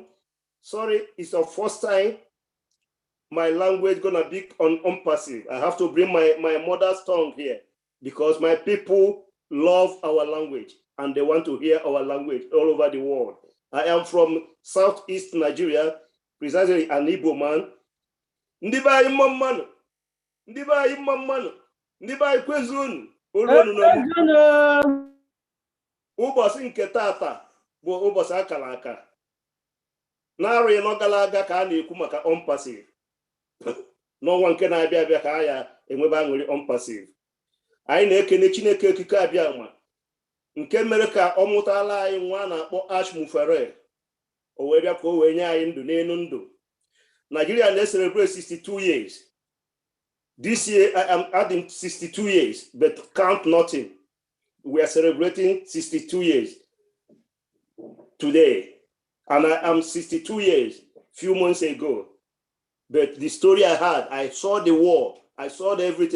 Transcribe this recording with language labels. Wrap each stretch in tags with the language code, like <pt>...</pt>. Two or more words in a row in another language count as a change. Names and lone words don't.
<en>Sorry, it's the first time my language gonna be on Unpassive. I have to bring my mother's tongue here because my people love our language and they want to hear our language all over the world. I am from Southeast Nigeria, precisely an Igbo man. Ndiba imamman, ndiba imamman, ndiba ikwezun,</en> <ig>ụbọchị nke tata bụ ụbọchị akara aka. Narị nọ gara aga ka a na-ekwu maka Unpassive. N'ọnwa nke na-abịa abịa ka ya enwebe aṅụrị Unpassive. Anyị na-ekene Chineke okike abịa ma nke mere ka ọ mụtala anyị nwa na-akpọ Ash Mufere. O wee bịa ka o wee nye anyị ndụ n'elu ndụ. Nigeria na-celebrate 62 years.</ig> <en>This year I am adding 62 years, but count nothing. We are celebrating 62 years today. And I am 62 years, few months ago. But the story I had, I saw the war, I saw everything.</en>